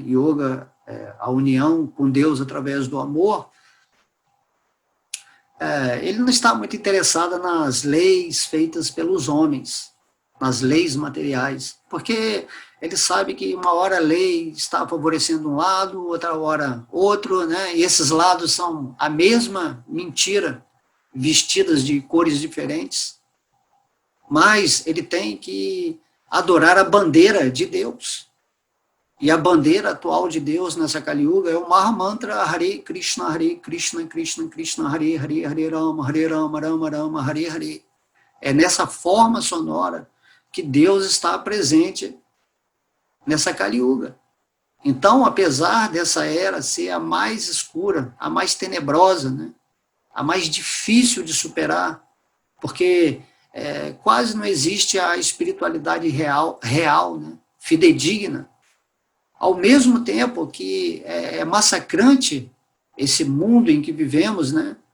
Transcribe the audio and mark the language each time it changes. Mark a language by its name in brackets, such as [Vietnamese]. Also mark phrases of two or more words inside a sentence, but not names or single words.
[Portuguese] Yoga, a união com Deus através do amor, ele não está muito interessado nas leis feitas pelos homens, nas leis materiais, porque ele sabe que uma hora a lei está favorecendo um lado, outra hora outro, né? E esses lados são a mesma mentira, vestidas de cores diferentes, mas ele tem que adorar a bandeira de Deus. E a bandeira atual de Deus nessa Kali Yuga é o Mahamantra [Sanskrit] हरे कृष्ण कृष्ण कृष्ण हरे हरे हरे राम राम राम हरे हरे. [Portuguese] É nessa forma sonora que Deus está presente nessa Kali Yuga. Então, apesar dessa era ser a mais escura, a mais tenebrosa, né, a mais difícil de superar, porque quase não existe a espiritualidade real, né, fidedigna, ao mesmo tempo que é massacrante esse mundo em que vivemos, né?